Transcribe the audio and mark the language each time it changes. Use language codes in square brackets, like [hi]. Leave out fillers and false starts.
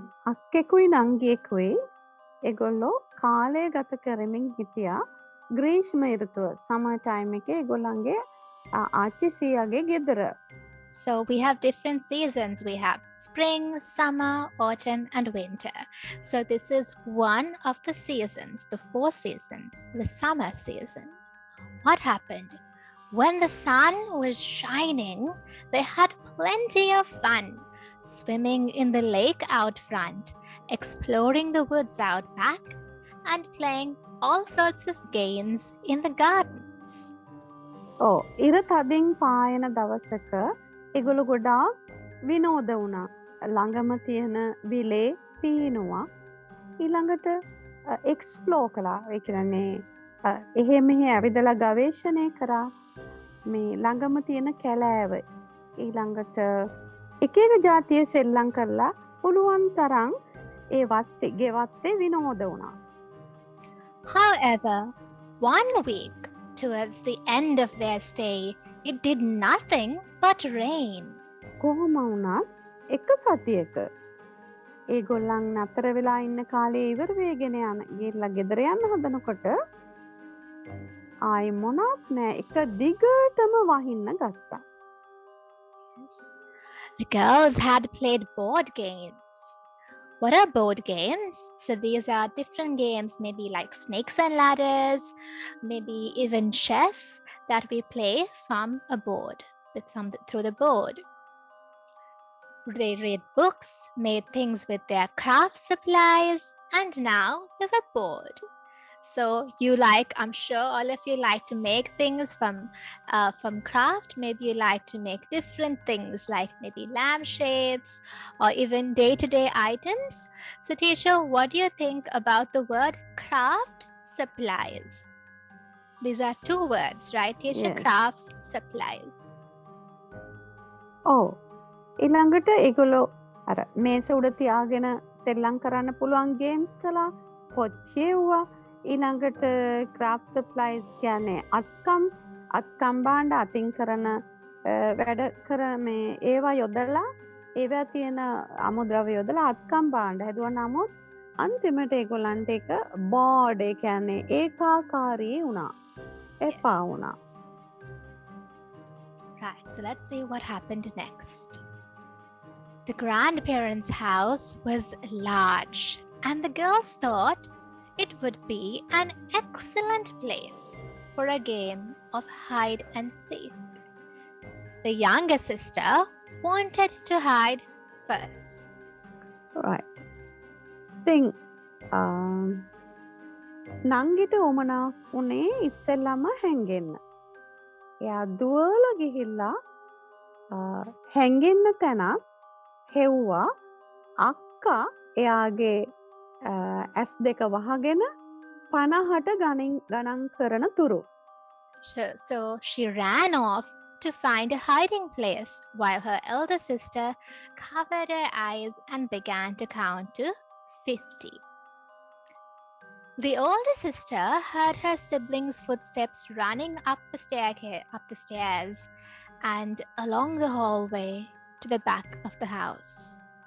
[si] අක්කෙකුයි නංගියෙකුයි ඒගොල්ලෝ කාලය ගත කරමින් හිටියා ග්‍රීෂ්ම ඍතුව [en] summer time [si] එකේ ඒගොල්ලන්ගේ ආච්චි සීයාගේ ගෙදර. [en] So we have different seasons. We have spring, summer, autumn, and winter. So this is one of the seasons, the 4 seasons, the summer season. What happened? When the sun was shining, they had plenty of fun, swimming in the lake out front, exploring the woods out back, and playing all sorts of games in the gardens. [si] ඉර තදින් පායන දවසක ඒගොල්ලෝ ගොඩාක් විනෝද වුණා. ළඟම තියෙන විලේ පීනුවා. ඊළඟට එක්ස්ප්ලෝර් කළා. ඒ කියන්නේ එහෙ මෙහෙ ඇවිදලා ගවේෂණය කරා. මේ ළඟම තියෙන කැලෑව. ඊළඟට එක එක ජාතියේ සෙල්ලම් කරලා පුළුවන් තරම් ඒ ගෙවත්තේ විනෝද වුණා. [en] However, one week towards the end of their stay, it did nothing but rain. [si] කොහොම වුණත් එක සතියක ඒගොල්ලන් නතර වෙලා ඉන්න කාලේ ඉවර වෙගෙන යන ගිහලා ගෙදර යන්න හදනකොට ආයි මොනවත් නෑ එක දිගටම වහින්න ගත්තා. [en] The girls had played board games. What are board games? So these are different games, maybe like snakes and ladders, maybe even chess that we play from a board, through the board. They read books, made things with their craft supplies, and now they were bored. So I'm sure all of you like to make things from craft. Maybe you like to make different things like maybe lampshades or even day-to-day items. So teacher, what do you think about the word craft supplies? These are 2 words, right teacher? Yes. Crafts, supplies. [si] ඊළඟට ඒගොල්ලෝ අර මේස උඩ තියාගෙන සෙල්ලම් කරන්න පුළුවන් games කළා. පොච්චෙව්වා. ඊළඟට ක්‍රාෆ්ට් සප්ලයිස් කියන්නේ අත්කම් භාණ්ඩ අතින් කරන වැඩ කරන මේ ඒවා යොදලා ඒවා තියෙන අමුද්‍රව්‍ය යොදලා අත්කම් භාණ්ඩ හැදුවා. නමුත් අන්තිමට ඒගොල්ලන්ට එක බෝඩ් ඒ කියන්නේ ඒකාකාරී වුණා. එපා වුණා. [en] Right, so let's see what happened next. The grandparents' house was large, and the girls thought it would be an excellent place for a game of hide and seek. The younger sister wanted to hide first. Right. [si] ඉතින් නංගිට උමනා උනේ ඉස්සෙල්ලම හැංගෙන්න. එයා දුවලා ගිහිල්ලා හැංගෙන්න තැනක් හෙව්වා. අක්කා එයාගේ ඇස් දෙක වහගෙන 50ට ගණන් කරන තුරු. [en] So she ran off to find a hiding place while her elder sister covered her eyes and began to count to 50. The older sister heard her siblings' footsteps running up the stairs and along the hallway to the back of the house.